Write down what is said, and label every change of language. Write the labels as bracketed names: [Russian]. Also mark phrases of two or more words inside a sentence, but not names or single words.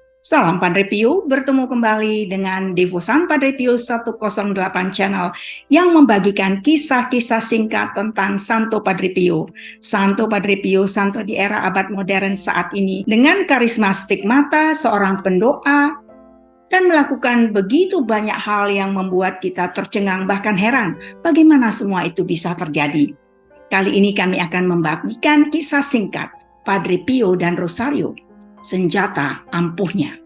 [Indonesian] Salam Padre Pio, bertemu kembali dengan Devosan Padre Pio 108 Channel yang membagikan kisah-kisah singkat tentang Santo Padre Pio. Santo Padre Pio, santo di era abad modern saat ini, dengan karisma stigmata seorang pendoa dan melakukan begitu banyak hal yang membuat kita tercengang bahkan heran bagaimana semua itu bisa terjadi. Kali ini kami akan membagikan kisah singkat Padre Pio dan Rosario, senjata ampuhnya.